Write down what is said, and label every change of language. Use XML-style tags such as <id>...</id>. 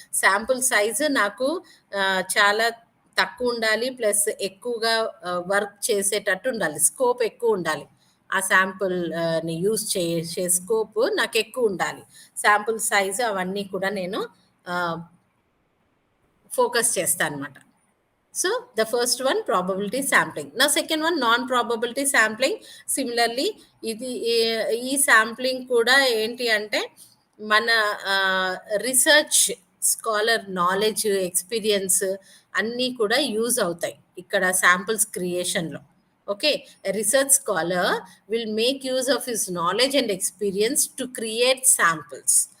<te>Sample size నాకు చాలా తక్కువుండాలి. Plus ఎక్కువగా వర్క్ చేసేటట్టు ఉండాలి. స్కోప్ ఎక్కువుండాలి. ఆ శాంపుల్ ని యూజ్ చేసే స్కోప్ నాకెక్కువుండాలి. శాంపుల్ సైజ్ అవన్నీ కూడా నేను ఆహ్, ఫోకస్ చేస్తా అనమాట.</te> <en>So, the first one probability sampling. Now second one non-probability sampling.</en> <te>Similarly, ఇది ఈ శాంప్లింగ్ కూడా ఏంటి అంటే మన ఆహ్, రిసర్చ్ స్కాలర్ నాలెడ్జ్, ఎక్స్‌పీరియన్స్ అన్నీ కూడా యూజ్ అవుతాయి. ఇక్కడ samples క్రియేషన్‌లో.</te> <en>Okay. A research scholar will make use of his knowledge and experience to create samples.</en>